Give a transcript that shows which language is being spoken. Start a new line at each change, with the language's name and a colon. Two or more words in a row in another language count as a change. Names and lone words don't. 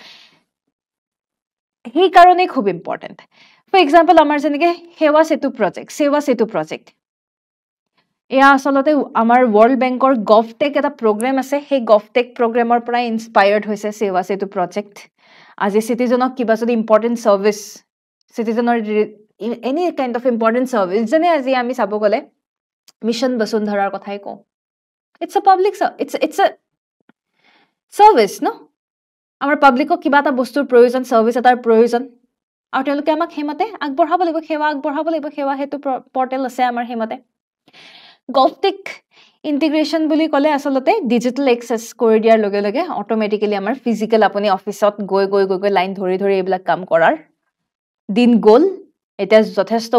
Assamese: এই কাৰণে খুব ইম্পৰ্টেন্ট
English: For example,
Assamese: আমাৰ যেনেকে সেৱা সেতু প্ৰজেক্ট এয়া আসলতে আমাৰ ওয়াৰ্ল্ড বেংকৰ গভটেক এটা প্ৰগ্ৰাম আছে সেই
English: GovTech program
Assamese: পৰা ইনস্পায়াৰ্ড হৈছে সেৱা সেতু প্ৰজেক্ট আজি সিটিজেনক কিবা যদি
English: important service citizen any kind of important service
Assamese: যেনে আজি আমি চাব গলে মিশন বসুন্ধৰাৰ কথাই কওঁ
English: it's a public it's a service
Assamese: ন আমাৰ পাব্লিকক কিবা এটা বস্তুৰ প্ৰয়োজন সাৰ্ভিস এটাৰ প্ৰয়োজন আৰু তেওঁলোকে আমাক হেমতে আগবঢ়াব লাগিব সেৱা হেতু পৰ্টেল আছে আমাৰ হেমতে
English: GovTech integration
Assamese: বুলি ক'লে আসলতে
English: digital access
Assamese: কৰি দিয়াৰ লগে লগে অটোমেটিক্যালি আমাৰ ফিজিক্যাল আপুনি অফিসত গৈ লাইন ধৰি এইবিলাক কাম কৰাৰ দিন গল এটা যথেষ্ট